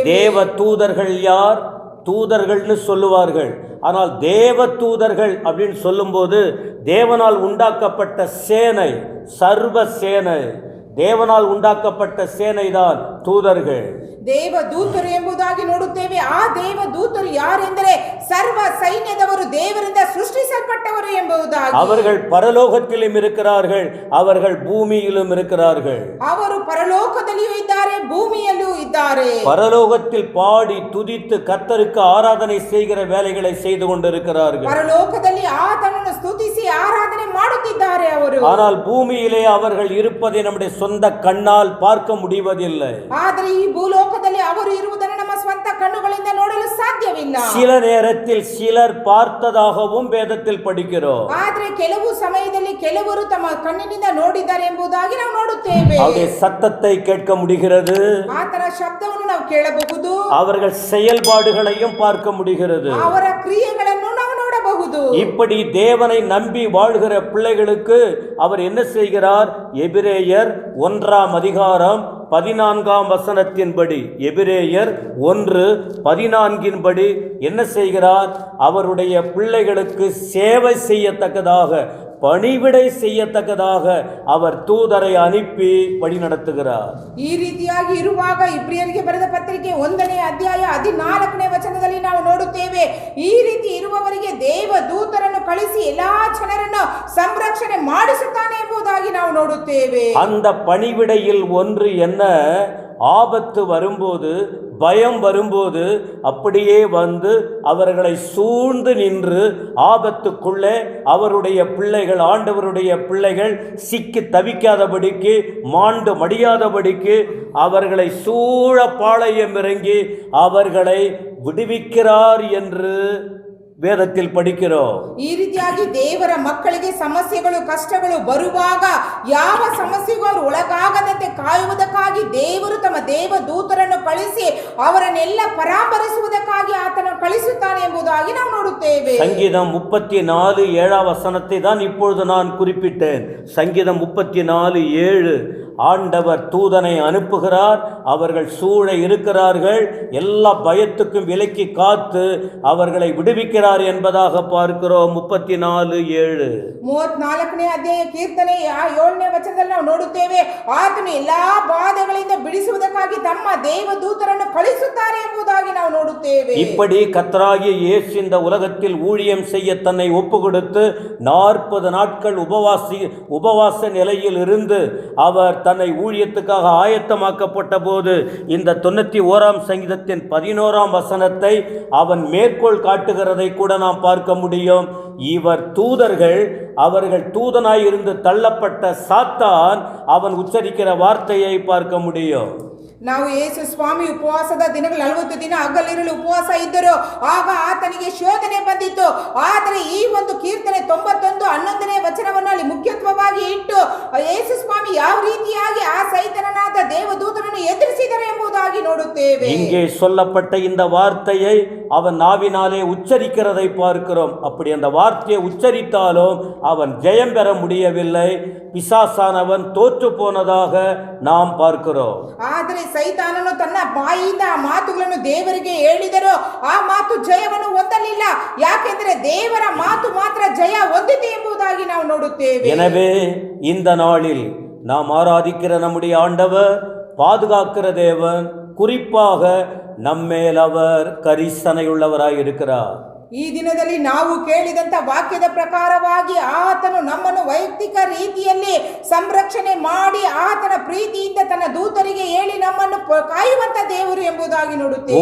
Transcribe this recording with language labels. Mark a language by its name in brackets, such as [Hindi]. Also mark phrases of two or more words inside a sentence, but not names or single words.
[Tamil] தேவ தூதர்கள் யார்? தூதர்கள்னு சொல்லுவார்கள். ஆனால் தேவ தூதர்கள் அப்படின்னு சொல்லும்போது தேவனால் உண்டாக்கப்பட்ட சேனை, சர்வ சேனை, தேவனால் உண்டாக்கப்பட்ட சேனை தான் தூதர்கள். [Kannada] ದೇವದೂತರು ಎಂಬುದಾಗಿ ನೋಡುತ್ತೇವೆ. ಆ ದೇವದೂತರು ಯಾರೆಂದರೆ ಸರ್ವ ಸೈನ್ಯದವರು, ದೇವರಿಂದ ಸೃಷ್ಟಿಸಲ್ಪಟ್ಟವರು ಎಂಬುದಾಗಿ. [Tamil] அவர்கள் பரலோகத்திலும் இருக்கிறார்கள், அவர்கள் பூமியிலும் இருக்கிறார்கள். [Kannada] ಅವರು ಪರಲೋಕದಲ್ಲಿಯೂ ಇದ್ದಾರೆ, ಭೂಮಿಯಲ್ಲೂ ಇದ್ದಾರೆ. [Tamil] பரலோகத்தில் பாடி துதித்து கர்த்தருக்கு ஆராதனை செய்கிற வேலைகளை செய்து கொண்டிருக்கிறார்கள். [Kannada] ಪರಲೋಕದಲ್ಲಿ ಆತನನ್ನು ಸ್ತುತಿಸಿ ಆರಾಧನೆ ಮಾಡುತ್ತಿದ್ದಾರೆ ಅವರು. [Tamil] ஆனால் பூமியிலே அவர்கள் இருப்பதை நம்முடைய சொந்த கண்ணால் பார்க்க முடிவதில்லை. [Kannada] ಆದರೆ ಈ ಭೂಲೋಕದಲ್ಲಿ ಅವರು ಇರುವುದನ್ನು ನಮ್ಮ ಸ್ವಂತ ಕಣ್ಣುಗಳಿಂದ ನೋಡಲು ಸಾಧ್ಯವಿಲ್ಲ. [Tamil] சில நேரத்தில் சிலர் பார்த்ததாகவும் வேதத்தில் படிக்கிறோம். [Kannada] ಆದರೆ ಕೆಲವು ಸಮಯದಲ್ಲಿ ಕೆಲವರು ತಮ್ಮ ಕಣ್ಣಿನಿಂದ ನೋಡಿದ್ದಾರೆ ಎಂಬುದಾಗಿ ನಾವು ನೋಡುತ್ತೇವೆ. [Tamil] அவருடைய சத்தத்தை கேட்க முடிகிறது, [Kannada] ಆತನ ಶಬ್ದವನ್ನು ನಾವು ಕೇಳಬಹುದು, [Tamil] அவர்கள் செயல்பாடுகளையும் பார்க்க முடிகிறது, [Kannada] ಅವರ ಕ್ರಿಯೆಗಳನ್ನು ನಾವು ನೋಡಬಹುದು. [Tamil] இப்படி தேவனை நம்பி வாழ்கிற பிள்ளைகளுக்கு அவர் என்ன செய்கிறார்? எபிரேயர் 1ஆம் அதிகாரம் 14ஆம் வசனத்தின்படி, எபிரேயர் 1:14 என்ன செய்கிறார்? அவருடைய பிள்ளைகளுக்கு சேவை செய்யத்தக்கதாக, பணிவிடை செய்யತಕ್ಕதாக அவர் தூதரை ಅನುப்பಿ வழிநடத்துகிறார். [Kannada] ಈ ರೀತಿಯಾಗಿ ಇರುವಾಗ ಇಬ್ರಿಯರಿಗೆ ಬರೆದ ಪತ್ರಿಕೆ 1ನೇ ಅಧ್ಯಾಯ 14ನೇ ವಚನದಲ್ಲಿ ನಾವು ನೋಡುತ್ತೇವೆ, ಈ ರೀತಿ ಇರುವವರಿಗೆ ದೇವ ದೂತರನ್ನು ಕಳಿಸಿ ಎಲ್ಲಾ ಜನರನ್ನು ಸಂರಕ್ಷಣೆ ಮಾಡಿಸುತ್ತಾನೆ ಎಂಬುದಾಗಿ ನಾವು ನೋಡುತ್ತೇವೆ. [Tamil] அந்த பணிவிடையில் ஒன்று என்ன? ஆபத்து வரும்போது, பயம் வரும்போது அப்படியே வந்து அவர்களை சூழ்ந்து நின்று ஆபத்துக்குள்ளே அவருடைய பிள்ளைகள், ஆண்டவருடைய பிள்ளைகள் சிக்கி தவிக்காதபடிக்கு, மாண்டு மடியாதபடிக்கு அவர்களை சூழ பாளையம் இறங்கி அவர்களை விடுவிக்கிறார் என்று ವೇದದಲ್ಲಿ படிக்கிறோம். [Kannada] ಈ ರೀತಿಯಾಗಿ ದೇವರ ಮಕ್ಕಳಿಗೆ ಸಮಸ್ಯೆಗಳು, ಕಷ್ಟಗಳು ಬರುವಾಗ ಯಾವ ಸಮಸ್ಯೆಗೂ ಅವರು ಒಳಗಾಗದಂತೆ ಕಾಯುವುದಕ್ಕಾಗಿ ದೇವರು ತಮ್ಮ ದೇವ ದೂತರನ್ನು ಕಳಿಸಿ ಅವರನ್ನೆಲ್ಲ ಪರಾಮರಿಸುವುದಕ್ಕಾಗಿ ಆತನು ಕಳಿಸುತ್ತಾನೆ ಎಂಬುದಾಗಿ ನಾವು ನೋಡುತ್ತೇವೆ. [Tamil] சங்கீதம் 34:7 வசனத்தை தான் இப்பொழுது நான் குறிப்பிட்டேன். சங்கீதம் 34:7 ஆண்டவர் தூதனை அனுப்புகிறார், அவர்கள் சூழ இருக்கிறார்கள், எல்லா பயத்துக்கும் விலக்கி காத்து அவர்களை விடுவிக்கிறார் என்பதாக பார்க்கிறோம். 34:7 [Kannada] 34ನೇ ಅಧ್ಯಾಯ ಕೀರ್ತನೆ 7ನೇ ವಚನದಲ್ಲಿ ನಾವು ನೋಡುತ್ತೇವೆ, ಆತನು ಎಲ್ಲಾ ಬಾಧೆಗಳಿಂದ ಬಿಡಿಸುವುದಕ್ಕಾಗಿ ತಮ್ಮ ದೇವದೂತರನ್ನು ಕಳಿಸುತ್ತಾರೆ ಎಂಬುದಾಗಿ ನಾವು ನೋಡುತ್ತೇವೆ. [Tamil] இப்படி கர்த்தராகிய இயேசு இந்த உலகத்தில் ஊழியம் செய்ய தன்னை ஒப்பு கொடுத்து 40 நாட்கள் உபவாச நிலையில் இருந்து அவர் தன்னை ஊழியத்துக்காக ஆயத்தமாக்கப்பட்ட போது இந்த 91ஆம் சங்கீதத்தின் 11ஆம் வசனத்தை அவன் மேற்கோள் காட்டுகிறதை கூட நாம் பார்க்க முடியும். இவர் தூதர்கள், அவர்கள் தூதனாய் இருந்து தள்ளப்பட்ட சாத்தான் அவன் உச்சரிக்கிற வார்த்தையை பார்க்க முடியும். [Kannada] ನಾವು ಯೇಸು ಸ್ವಾಮಿ ಉಪವಾಸದ ದಿನಗಳು 40 ದಿನ ಹಗಲಿರುಳು ಉಪವಾಸ ಇದ್ದರು, ಆಗ ಆತನಿಗೆ ಶೋಧನೆ ಬಂದಿತ್ತು. ಆದರೆ ಈ ಒಂದು ಕೀರ್ತನೆ 91:11ನೇ ವಚನವನ್ನು ಅಲ್ಲಿ ಮುಖ್ಯತ್ವವಾಗಿ ಇಟ್ಟು ಯೇಸು ಸ್ವಾಮಿ ಯಾವ ರೀತಿಯಾಗಿ ಆ ಸೈತಾನನಾದ ದೇವದೂತನನ್ನು ಎದುರಿಸಿದರು ಎಂಬುದಾಗಿ ನೋಡುತ್ತೇವೆ. [Tamil] இங்கே சொல்லப்பட்ட இந்த வார்த்தையை அவன் நாவினாலே உச்சரிக்கிறதை பார்க்கிறோம். அப்படி அந்த வார்த்தையை உச்சரித்தாலும் அவன் ஜெயம் பெற முடியவில்லை, பிசாசானவன் தோற்று போனதாக நாம் பார்க்கிறோம். [Kannada] ಆದರೆ ಸೈತಾನನು ತನ್ನ ಬಾಯಿಯಿಂದ ಆ ಮಾತುಗಳನ್ನು ದೇವರಿಗೆ ಹೇಳಿದರು, ಆ ಮಾತು ಜಯವನ್ನು ಹೊಂದಲಿಲ್ಲ. ಯಾಕೆಂದರೆ ದೇವರ ಮಾತು ಮಾತ್ರ ಜಯ ಹೊಂದಿತು ಎಂಬುದಾಗಿ ನಾವು ನೋಡುತ್ತೇವೆ. [Tamil] எனவே இந்த நாளில் நாம் ஆராதிக்கிற நம்முடைய ஆண்டவர் பாதுகாக்கிற தேவன், குறிப்பாக நம்மேல் அவர் கரிசனையுள்ளவராய் இருக்கிறார். [Kannada] ಈ ದಿನದಲ್ಲಿ ನಾವು ಕೇಳಿದಂತ ವಾಕ್ಯದ ಪ್ರಕಾರವಾಗಿ ಆತನು ನಮ್ಮನ್ನು ವೈಯಕ್ತಿಕ ರೀತಿಯಲ್ಲಿ ಸಂರಕ್ಷಣೆ ಮಾಡಿ ಆತನ ಪ್ರೀತಿಯಿಂದ ತನ್ನ ದೂತರಿಗೆ ಹೇಳಿ ನಮ್ಮನ್ನು ಕಾಯುವಂತ ದೇವರು ಎಂಬುದಾಗಿ ನೋಡುತ್ತೇವೆ.